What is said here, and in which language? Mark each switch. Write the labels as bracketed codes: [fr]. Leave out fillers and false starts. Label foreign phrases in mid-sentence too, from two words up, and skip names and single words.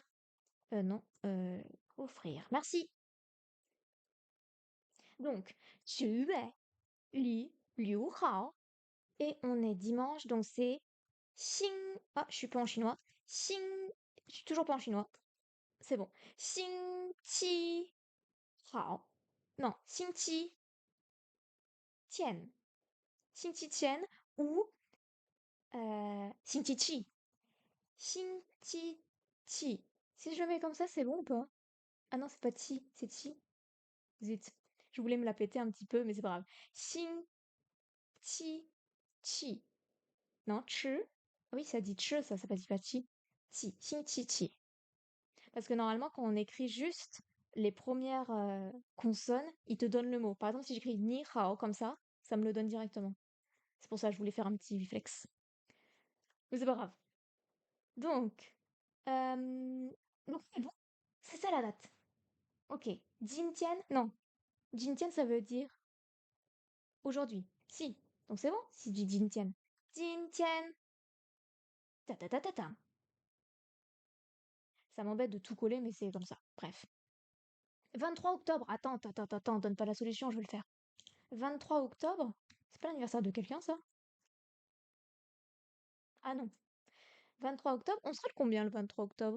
[fr] non. Offrir. Merci. Donc, 10月6日 et on est dimanche, donc c'est Xing. Ah, je suis pas en chinois. Xing. Je suis toujours pas en chinois. C'est bon. [zh] 星期号. Non, 星期天. 星期天 ou 星期七. 星期七. [fr] Si je le mets comme ça, c'est bon ou pas? Ah non, c'est pas Qi, c'est Qi. Zut. Je voulais me la péter un petit peu, mais c'est pas grave. [zh] 星期七. [fr] Non, Chi. Oui, ça dit Chi, ça pas dit pas Chi. [zh] 七。星期七. [fr] Parce que normalement, quand on écrit juste les premières consonnes, il te donne le mot. Par exemple, si j'écris [zh] 你好 [fr] comme ça me le donne directement. C'est pour ça que je voulais faire un petit flex. Mais c'est pas grave. Donc, c'est bon. C'est ça la date. Ok. Jintian, non. Jintian, ça veut dire aujourd'hui. Si. Donc c'est bon si je dis Jintian. Jintian. Ta ta ta ta ta. Ça m'embête de tout coller, mais c'est comme ça. Bref. 23 octobre. Attends, donne pas la solution, je vais le faire. 23 octobre? C'est pas l'anniversaire de quelqu'un, ça? Ah non. 23 octobre, on sera le combien le 23 octobre?